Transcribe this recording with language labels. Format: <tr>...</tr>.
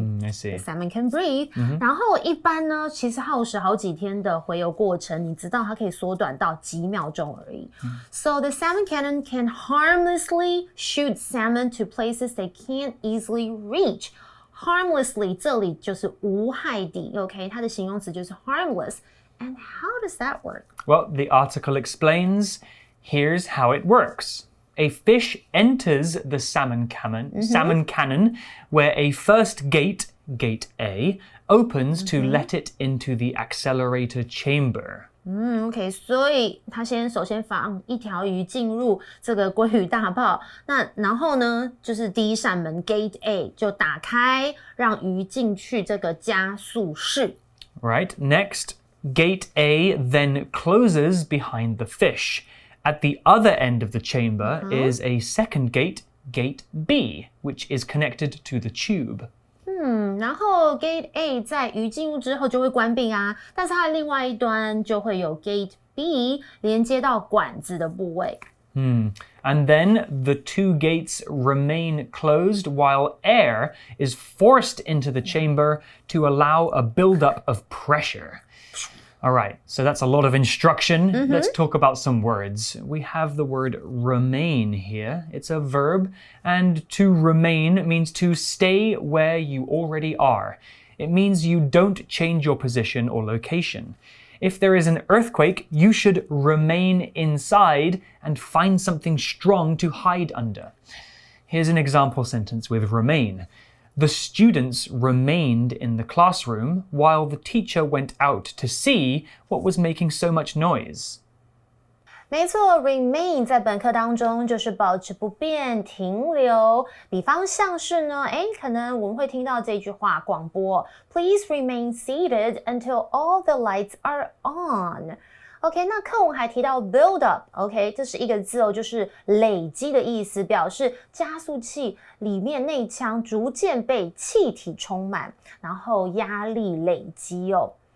<en>I see. The salmon can breathe.</en> <zh>然后一般呢，其实耗时好几天的洄游过程，你知道它可以缩短到几秒钟而已。</zh> <en>So the salmon cannon can harmlessly shoot salmon to places they can't easily reach.</en> <zh>Harmlessly 这里就是无害地 ，OK？ 它的形容词就是 harmless.</zh> <en>And how does that work? Well, the article explains, here's how it works. A fish enters the salmon cannon, where a first gate, gate A, opens to let it into the accelerator chamber.</en> <zh>OK， 所以他首先放一条鱼进入这个鲑鱼大炮，那然后呢，就是第一扇门 Gate A 就打开，让鱼进去这个加速室。</zh> <en>Right. Next, Gate A then closes behind the fish. At the other end of the chamber is a second gate, Gate B, which is connected to the tube.</en> <zh>然后 Gate A 在鱼进入之后就会关闭啊，但是它的另外一端就会有 Gate B 连接到管子的部位。</zh> <en>And then the two gates remain closed while air is forced into the chamber to allow a buildup of pressure. All right, so that's a lot of instruction. Let's talk about some words. We have the word remain here. It's a verb, and to remain means to stay where you already are. It means you don't change your position or location. If there is an earthquake, you should remain inside and find something strong to hide under. Here's an example sentence with remain.The students remained in the classroom while the teacher went out to see what was making so much noise.</en> <zh>没错 remain 在本课当中就是保持不变、停留。比方像是呢，可能我们会听到这句话广播</zh> <en>Please remain seated until all the lights are on.</en> <zh>OK， 那课文还提到 build up，OK， 这是一个字就是累积的意思，表示加速器里面内腔逐渐被气体充满，然后压力累积哦。</zh>